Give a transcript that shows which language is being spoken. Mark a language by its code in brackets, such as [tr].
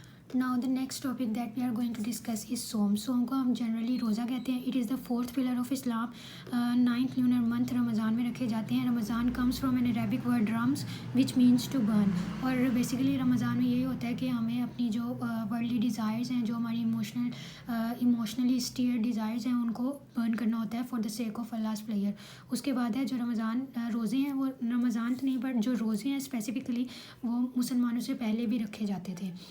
[en] Now the next topic that we are going to discuss is صوم. [ur] صوم کو ہم جنرلی روزہ کہتے ہیں. [en] It is the fourth pillar of Islam. 9th lunar month [ur] رمضان میں رکھے جاتے ہیں. [en] Ramzan comes from an Arabic word rams which means to burn. [ur] اور بیسیکلی رمضان میں یہی ہوتا ہے کہ ہمیں اپنی جو ورلڈلی ڈیزائرز ہیں, جو ہماری ایموشنلی اسٹیئر ڈیزائرز ہیں, ان کو برن کرنا ہوتا ہے [en] For the sake of Allah's pleasure. [ur] اس کے بعد ہے جو رمضان روزے ہیں, وہ رمضان تو نہیں بٹ جو روزے ہیں اسپیسیفکلی وہ مسلمانوں سے پہلے بھی رکھے جاتے تھے.